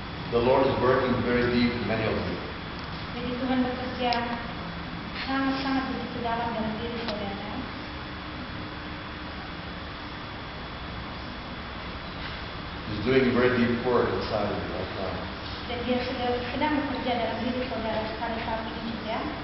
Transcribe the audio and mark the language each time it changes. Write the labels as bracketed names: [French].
[English] The Lord is working very deep in many of you. [Indonesian] Jadi Tuhan bekerja sangat-sangat begitu dalam diri saudara. [English] He's doing very deep work inside of you right now. [Indonesian] Dan dia sedang bekerja dalam diri saudara pada saat ini juga.